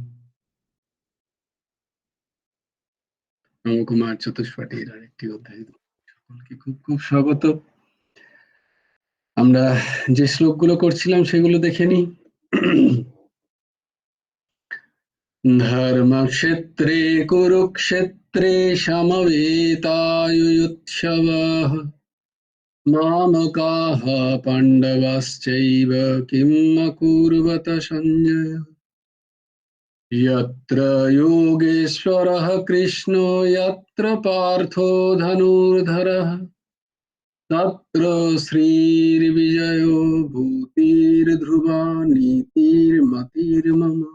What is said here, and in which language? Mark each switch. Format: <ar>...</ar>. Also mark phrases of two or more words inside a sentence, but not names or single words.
<bn>নমকুমার চতুষ্পাঠীর আরেকটি অধ্যায় সকলকে খুব খুব স্বাগত। আমরা যে শ্লোকগুলো করছিলাম সেগুলো দেখে নিই।</bn> <sa>ধর্মক্ষেত্রে কুরুক্ষেত্রে সমবেতাयुयुत्सवः मामकाः पाण्डवाश्चैव किम् अकुर्वत सञ्जय। यत्र योगेश्वरः कृष्णो यत्र पार्थो धनुर्धरः तत्र श्रीर्विजयो भूतिर्ध्रुवा नीतिर्मतिर्मम।</sa>